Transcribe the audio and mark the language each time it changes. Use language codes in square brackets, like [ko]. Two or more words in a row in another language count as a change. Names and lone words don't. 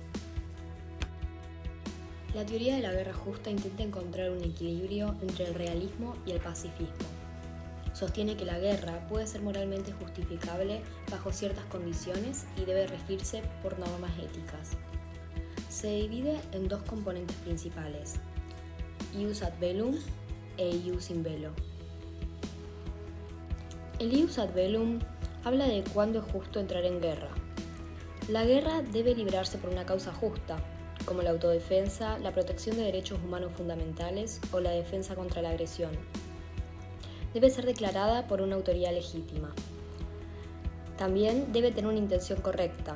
[es] La teoría de la guerra justa intenta encontrar un equilibrio entre el realismo y el pacifismo. Sostiene que la guerra puede ser moralmente justificable bajo ciertas condiciones y debe regirse por normas éticas. Se divide en dos componentes principales: [la] ius ad bellum e ius in bello. [es] El [la] ius ad bellum [es] habla de cuándo es justo entrar en guerra. La guerra debe librarse por una causa justa, como la autodefensa, la protección de derechos humanos fundamentales o la defensa contra la agresión. Debe ser declarada por una autoridad legítima. También debe tener una intención correcta.